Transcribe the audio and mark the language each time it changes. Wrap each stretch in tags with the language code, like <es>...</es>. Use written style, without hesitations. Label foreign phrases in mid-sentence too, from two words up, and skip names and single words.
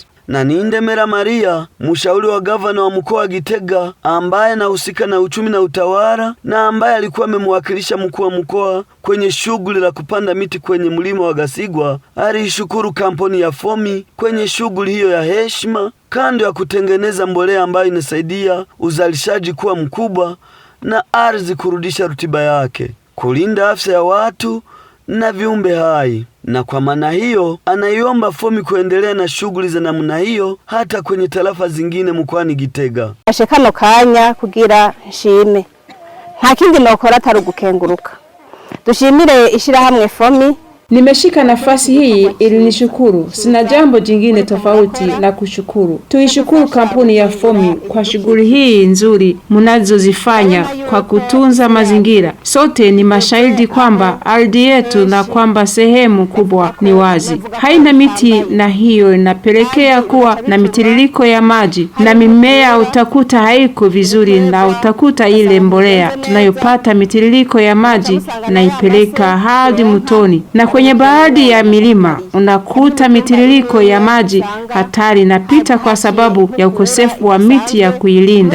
<sw>Na Nindemera Maria, mshauri wa gavana wa mkoa wa Gitega ambaye anahusika na uchumi na utawala na ambaye alikuwa amemwakilisha mkuu wa mkoa kwenye shughuli la kupanda miti kwenye mlima wa Gasigwa, alishukuru kampuni ya FOMI kwenye shughuli hiyo ya heshima, kando ya kutengeneza mbolea ambayo inasaidia uzalishaji kuwa mkubwa na ardhi kurudisha rutuba yake, kulinda afya ya watu na viumbe hai. Na kwa maana hiyo anaiomba FOMI kuendelea na shughuli za namna hiyo hata kwenye tarafa zingine mkoani Gitega.</sw> <rn>Ashekano kanya kugira nshime, nta kindi nokora atari ugukenguruka. Dushimire ishirahamwe FOMI.</rn> <sw>Nimeshika nafasi hii ili nishukuru, sina jambo jingine tofauti la kushukuru. Tuishukuru kampuni ya FOMI kwa shughuli hii nzuri mnazozifanya kwa kutunza mazingira. Sote ni mashahidi kwamba ardhi yetu na kwamba sehemu kubwa ni wazi, haina miti, na hiyo inapelekea kuwa na mitiririko ya maji na mimea utakuta haiko vizuri, na utakuta ile mbolea tunayopata mitiririko ya maji na ipeleka hadi mtoni, na kwenye baadhi ya milima unakuta mitiririko ya maji hatari napita kwa sababu ya ukosefu wa miti ya kuilinda.</sw>